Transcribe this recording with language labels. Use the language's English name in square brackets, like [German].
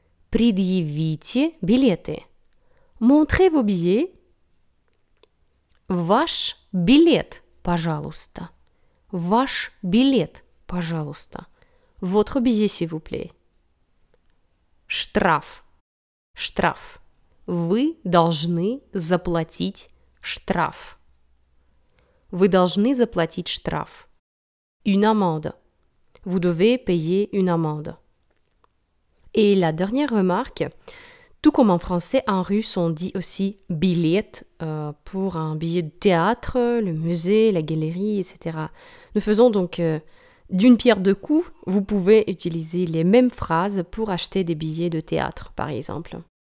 [Russian] Предъявите билеты. [French] Montrez vos billets. [Russian] Ваш билет, пожалуйста. Ваш билет, пожалуйста. [French] Votre billet, s'il vous plaît. [Russian] Штраф. Штраф. Вы должны заплатить штраф. Вы должны заплатить штраф. [French] Une amende. Vous devez payer une amende. Et la dernière remarque, tout comme en français, en russe, on dit aussi билет pour un billet de théâtre, le musée, la galerie, etc. Nous faisons donc d'une pierre deux coups. Vous pouvez utiliser les mêmes phrases pour acheter des billets de théâtre, par exemple.